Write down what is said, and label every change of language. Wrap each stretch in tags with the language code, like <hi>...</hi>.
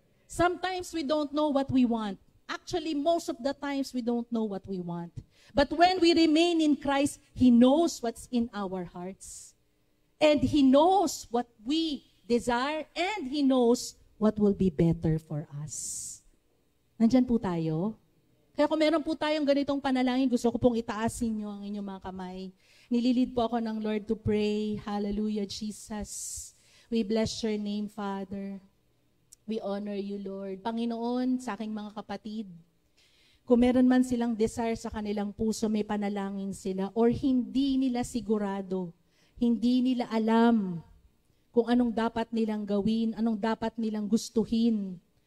<en>Sometimes we don't know what we want. Actually, most of the times we don't know what we want. But when we remain in Christ, He knows what's in our hearts. And He knows what we desire, and He knows what will be better for us.</en> <tl>Nandyan po tayo. Kaya kung meron po tayong ganitong panalangin, gusto ko pong itaasin nyo ang inyong mga kamay. Nililid po ako ng Lord</tl> <en>to pray.</en> <tl>Hallelujah, Jesus.</tl> <en>We bless your name, Father. We honor you, Lord.</en> <tl>Panginoon, sa aking mga kapatid, kung meron man silang desire sa kanilang puso, may panalangin sila, or hindi nila sigurado, hindi nila alam kung anong dapat nilang gawin, anong dapat nilang gustuhin.</tl>